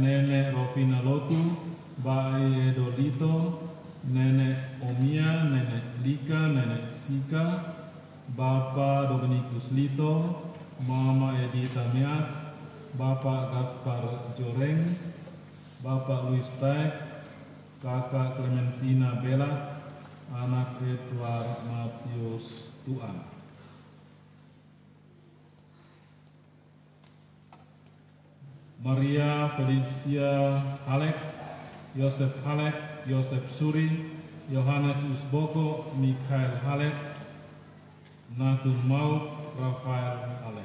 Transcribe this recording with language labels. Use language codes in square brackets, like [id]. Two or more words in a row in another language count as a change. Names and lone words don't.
[id] Nenek Rovina Lotu, Mbak Edolito, Nenek Omia, Nenek Lika, Nenek Sika, Bapak Dominikus Lito, Mama Edita Miat, Bapak Gaspar Joreng, Bapak Luis Taek, Kakak Clementina Bella, anak Edward Matius Tuan. Maria Felicia Halek, Yosef Halek, Yosef Suri, Yohanes Usboko, Mikhail Halek, Natun Maut, Rafael Halek.